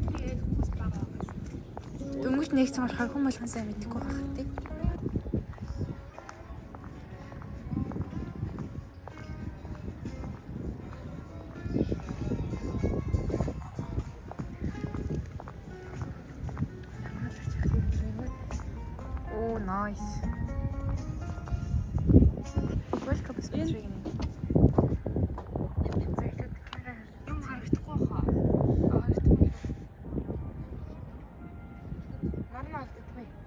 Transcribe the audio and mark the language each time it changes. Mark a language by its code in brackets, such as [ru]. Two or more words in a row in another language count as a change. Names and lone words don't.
[mn] Дөнгөж нэгцэн болохоор хүн болгон сайн мэдхгүй байх гэдэг. Оо, [en] nice. Welcome to Spain. [mn] юм харагдахгүй хаа. Нормал гэдэг.